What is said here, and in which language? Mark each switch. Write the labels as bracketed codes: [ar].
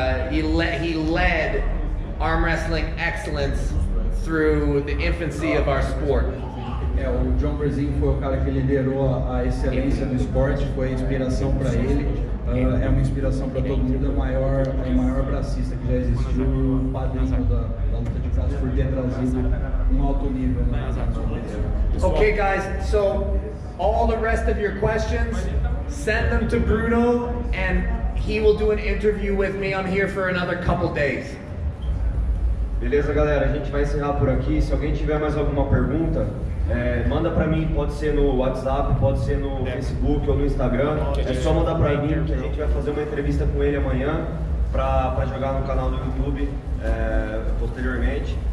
[en] He led arm wrestling excellence through the infancy of our sport. [pt] O John Brezinho foi o cara que liderou a excelência do esporte, foi a inspiração para ele, é uma inspiração para todo mundo, é o maior bracista que já existiu, o padrinho da luta de braço por ter trazido alto nível. [en] Okay, guys, so all the rest of your questions, send them to Bruno and he will do an interview with me. I'm here for another couple days. [pt] Beleza, galera? A gente vai encerrar por aqui. Se alguém tiver mais alguma pergunta, manda pra mim, pode ser no WhatsApp, pode ser no Facebook ou no Instagram. É só mandar pra mim que a gente vai fazer uma entrevista com ele amanhã pra jogar no canal do YouTube posteriormente.